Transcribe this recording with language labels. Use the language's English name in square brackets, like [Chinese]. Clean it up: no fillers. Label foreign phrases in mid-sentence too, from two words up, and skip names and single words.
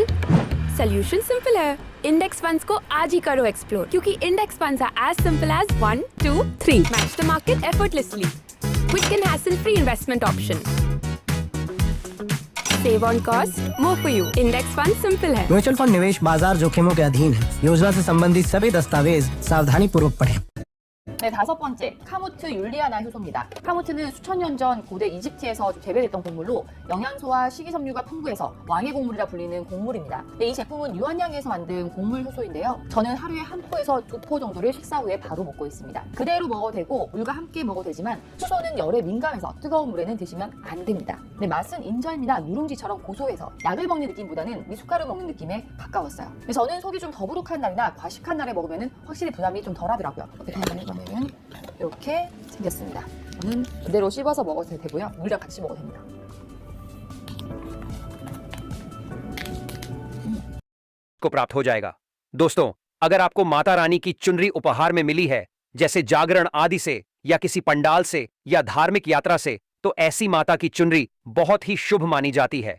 [English] solution simple है, index funds [Hindi] को आज ही करो [English] explore, क्योंकि index funds are as simple as 1 2 3 match the market effortlessly। quick and hassle free investment option. save on cost, more for you. index fund simple है। [Hindi] म्यूचुअल फंड निवेश बाजार जोखिमों के अधीन है। योजना से संबंधित सभी दस्तावेज सावधानी पूर्वक पढ़ें। [Korean] 네, 다섯 번째, 카무트 율리아나 효소입니다. 카무트는 수천 년 전 고대 이집트에서 재배됐던 곡물로 영양소와 식이섬유가 풍부해서 왕의 곡물이라 불리는 곡물입니다. 이 제품은 유한양에서 만든 곡물 효소인데요. 저는 하루에 한 포에서 2포 정도를 식사 후에 바로 먹고 있습니다. 그대로 먹어도 되고 물과 함께 먹어도 되지만 효소는 열에 민감해서 뜨거운 물에는 드시면 안 됩니다. 네, 맛은 인절미나 누룽지처럼 고소해서 약을 먹는 느낌보다는 미숫가루 먹는 느낌에 가까웠어요. 저는 속이 좀 더부룩한 날이나 과식한 날에 먹으면 확실히 부담이 좀 덜하더라고요. 이렇게 생겼습니다. 저는 그대로 씹어서 먹어도 되고요. 물이랑 같이 먹어도 됩니다. [Hindi] को प्राप्त हो जाएगा। दोस्तों, अगर आपको माता रानी की चुनरी उपहार में मिली है, जैसे जागरण आदि से या किसी पंडाल से या धार्मिक यात्रा से, तो ऐसी माता की चुनरी बहुत ही शुभ मानी जाती है।